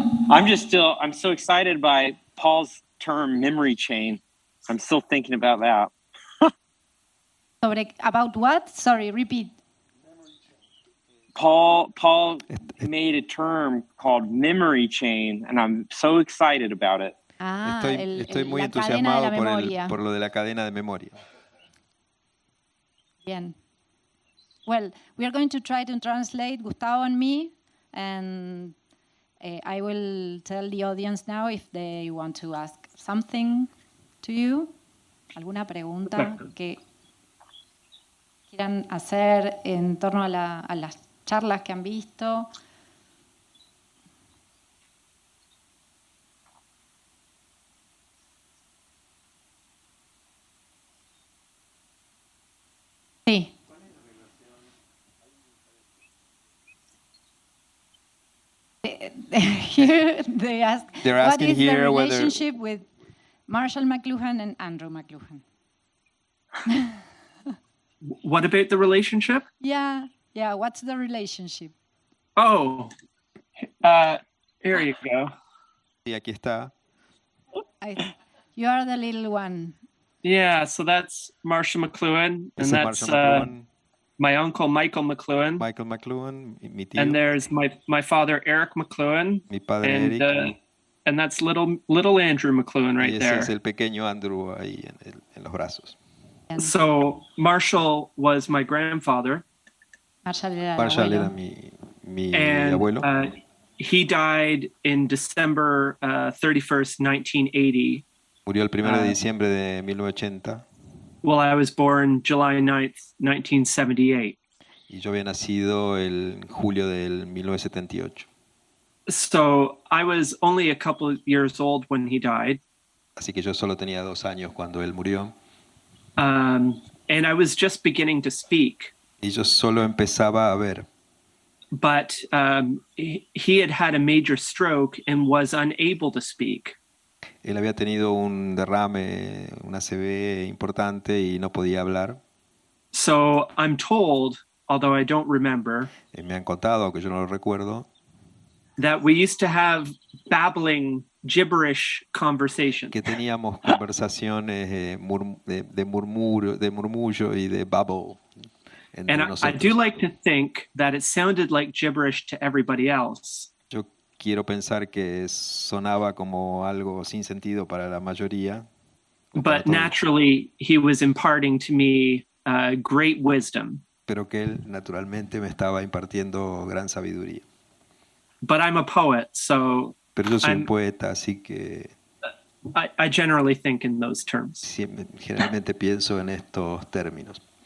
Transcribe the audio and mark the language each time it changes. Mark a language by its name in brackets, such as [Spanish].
[English] I'm so excited by Paul's term memory chain. I'm still thinking about that. About what? Sorry, repeat. Paul made a term called memory chain, and I'm so excited about it. [Spanish] Estoy muy entusiasmado por lo de la cadena de memoria. Bien. [English] Well, we are going to try to translate Gustavo and me, and I will tell the audience now if they want to ask something to you. [Spanish] ¿Alguna pregunta que quieran hacer en torno a las charlas que han visto? Sí. [English] Here they ask, what is the relationship with Marshall McLuhan and Andrew McLuhan? What about the relationship? Yeah, what's the relationship? Oh, here you go. [Spanish] Y aquí está. [English] You are the little one. Yeah, so that's Marshall McLuhan, and that's my uncle Michael McLuhan. [Spanish] Michael McLuhan, mi tío. [English] And there's my father Eric McLuhan. [Spanish] Mi padre Eric. [English] And that's little Andrew McLuhan right there. [Spanish] Ese es el pequeño Andrew ahí en los brazos. [English] So Marshall was my grandfather. [Spanish] Marshall era mi abuelo. [English] He died in December 31st, 1980. [Spanish] Murió el 1 de diciembre de 1980. [English] Well, I was born July 9th, 1978. [Spanish] Y yo había nacido en julio del 1978. [English] So I was only a couple of years old when he died. [Spanish] Así que yo solo tenía 2 años cuando él murió. [English] And I was just beginning to speak. [Spanish] Y yo solo empezaba a ver. [English] But he had a major stroke and was unable to speak. [Spanish] Él había tenido un derrame, un ACV importante y no podía hablar. [English] So I'm told, although I don't remember, [Spanish] me han contado, aunque yo no lo recuerdo, [English] that we used to have babbling, gibberish conversations. [Spanish] Que teníamos conversaciones de murmullo y de babble. [English] And I do like to think that it sounded like gibberish to everybody else. [Spanish] Yo quiero pensar que sonaba como algo sin sentido para la mayoría. [English] But naturally, he was imparting to me great wisdom. [Spanish] Pero que él naturalmente me estaba impartiendo gran sabiduría. [English] But I'm a poet, so [Spanish] pero yo soy un poeta, así que [English] I generally think in those terms. [Spanish] Generalmente pienso en estos términos.